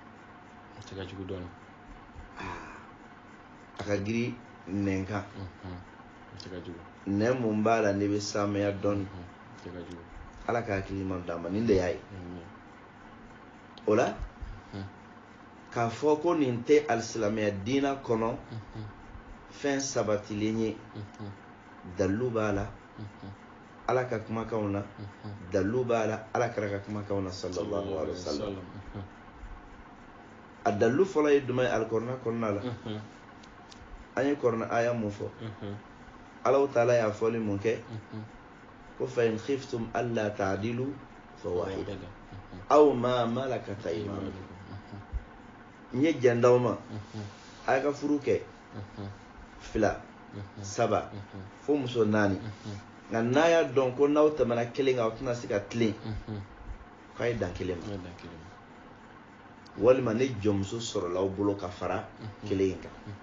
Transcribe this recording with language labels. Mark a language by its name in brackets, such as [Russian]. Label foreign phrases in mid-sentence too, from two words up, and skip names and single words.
[Bambara] a ka giri nɛn kan nɛn mun b'a la ne bɛ saamaya dɔɔni ala ka hakiliman d'a ma nin de y'a ye o la k'a fɔ ko nin tɛ alisilamɛya diina kɔnɔ fɛn sabatilen ye dalilu b'a la ala ka kumakanw na dalilu b'a la ala kɛra ka kumakanw na [Arabic] صلى الله عليه وسلم [Bambara] a dalilu fɔlɔ ye jumɛn ye alikɔrɔna kɔnɔna la an ye kɔrɔna aya mun fɔ ala taala y'a fɔli mun kɛ ko [Arabic] فإن خفتم ألا تعدلوا فواحدة أو ما ملكت أيمانكم [Bambara] n ye jɛndaw ma a ka furu kɛ 2 3 fo muso 4 nka n'a y'a dɔn ko n'aw tɛmɛna 1 kan aw tɛna se ka tilen k'a ye dan 1 ma walima ni jɔnmuso sɔrɔla aw bolo ka fara 1 kan